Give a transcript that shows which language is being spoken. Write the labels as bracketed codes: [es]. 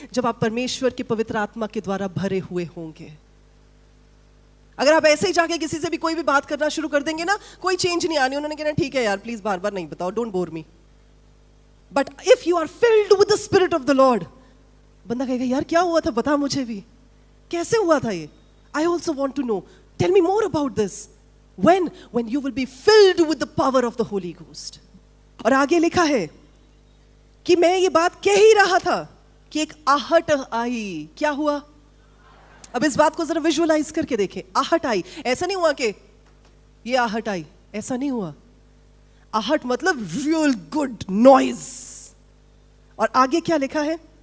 [hi] जब आप परमेश्वर के पवित्र आत्मा के द्वारा भरे हुए होंगे। अगर आप ऐसे ही जाके किसी से भी कोई भी बात करना शुरू कर देंगे ना, कोई चेंज नहीं आनी। उन्होंने कहना ठीक है यार, प्लीज बार बार नहीं बताओ, don't bore मी। [en] but if you are filled with the spirit of the Lord, [hi] बंदा कहेगा यार क्या हुआ था, बता मुझे भी, कैसे हुआ था ये? [en] I also want to know, tell me more about this. when you will be filled with the power of the Holy Ghost. [hi] और आगे लिखा है कि मैं ये बात कह ही रहा था कि एक आहट आई। क्या हुआ? अब इस बात को जरा विजुअलाइज करके देखें। आहट आई, ऐसा नहीं हुआ कि ये आहट आई, ऐसा नहीं हुआ। आहट मतलब रियल गुड नॉइज। और आगे क्या लिखा है?